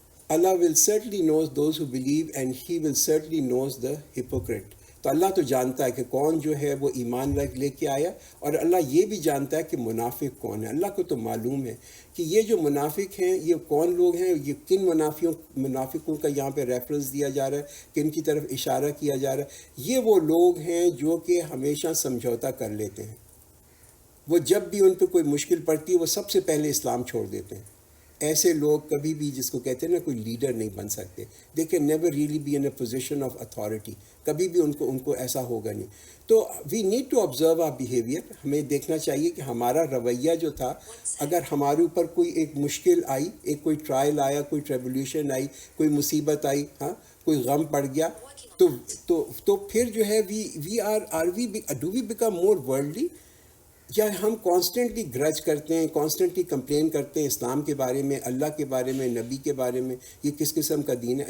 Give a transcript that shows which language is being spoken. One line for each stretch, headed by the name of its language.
English: Allah will certainly knows those who believe and He will certainly knows the hypocrite.
Urdu: تو اللہ تو جانتا ہے کہ کون جو ہے وہ ایمان لے کے آیا، اور اللہ یہ بھی جانتا ہے کہ منافق کون ہے. اللہ کو تو معلوم ہے کہ یہ جو منافق ہیں یہ کون لوگ ہیں، یہ کن منافقوں کا یہاں پہ ریفرنس دیا جا رہا ہے، کن کی طرف اشارہ کیا جا رہا ہے. یہ وہ لوگ ہیں جو کہ ہمیشہ سمجھوتا کر لیتے ہیں. وہ جب بھی ان پہ کوئی مشکل پڑتی ہے وہ سب سے پہلے اسلام چھوڑ دیتے ہیں. ایسے لوگ کبھی بھی، جس کو کہتے ہیں نا، کوئی لیڈر نہیں بن سکتے.
English: They can never really be in a position of authority.
Urdu: کبھی بھی ان کو ایسا ہوگا نہیں. تو
English: We need to observe our behaviour.
Urdu: ہمیں دیکھنا چاہیے کہ ہمارا رویہ جو تھا، اگر ہمارے اوپر کوئی ایک مشکل آئی، ایک کوئی ٹرائل آیا، کوئی ٹریبولیشن آئی، کوئی مصیبت آئی، ہاں کوئی غم پڑ گیا، تو پھر جو ہے
English: do we become more worldly,
Urdu: یا ہم کانسٹنٹلی گرج کرتے ہیں، کانسٹنٹلی کمپلین کرتے ہیں اسلام کے بارے میں، اللہ کے بارے میں، نبی کے بارے میں، یہ کس قسم کا دین ہے.